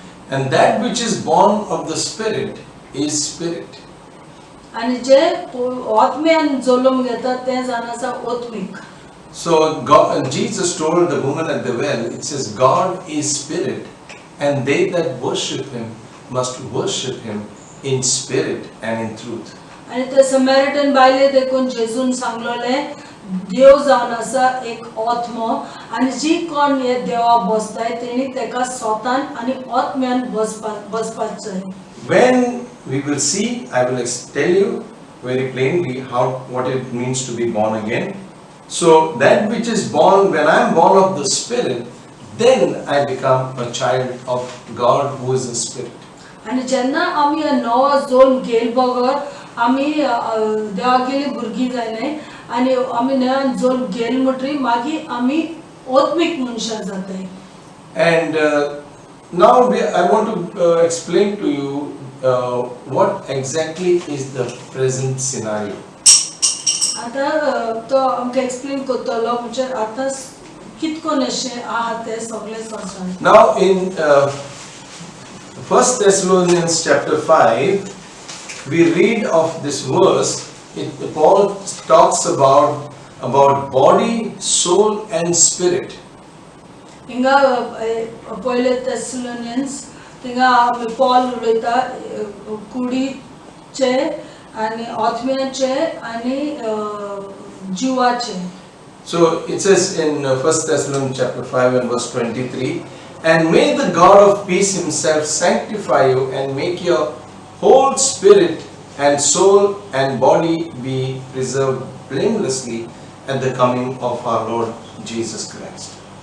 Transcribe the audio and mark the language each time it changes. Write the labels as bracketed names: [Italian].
[English] And that which is born of the spirit is spirit. [Konkani] आनी जे आत्म्यान जल्म घेता तें जावन आसा आत्मीक. [English] So God, Jesus told the woman at the well, it says God is spirit, and they that worship him must worship him in spirit and in truth. [Konkani] आनी ते समॅरिटन बायले देखून जेजून सांगलोलें देव जावन आसा एक आत्मो आनी जी कोण हे देवा बसताय तेणी तेका स्वतान आनी आत्म्यान बसपाक जाय. [English] When we will see, I will tell you very plainly what it means to be born again. So that which is born, when I am born of the spirit, then I become a child of God who is a spirit. [Konkani] आनी जेन्ना आमी नवो जल्म घेल बगर आमी देवागेली भुरगीं जायनाय आनी आमी नव्यान जल्म घेल म्हणटरी मागीर आमी आत्मीक मनशां जाताय. [English] And now I want to explain to you what exactly is the present scenario. [Konkani] आता तो आमकां एक्सप्लेन करतलो म्हणजे आतां कितकोन अशें आहा तें सगळें सांगता. [English] Now in 1 Thessalonians chapter 5, we read of this verse. Paul talks about body, soul and spirit. [Konkani] हिंगा पहिले थेसलोनियन्स थिंगा पॉल उलयता कुडीचे आनी आत्म्याचे आनी जिवाचे. [English] So it says in 1 Thessalonians chapter 5 and verse 23, and may the God of peace himself sanctify you and make your whole spirit and soul and body be preserved blamelessly at the coming of our Lord Jesus Christ.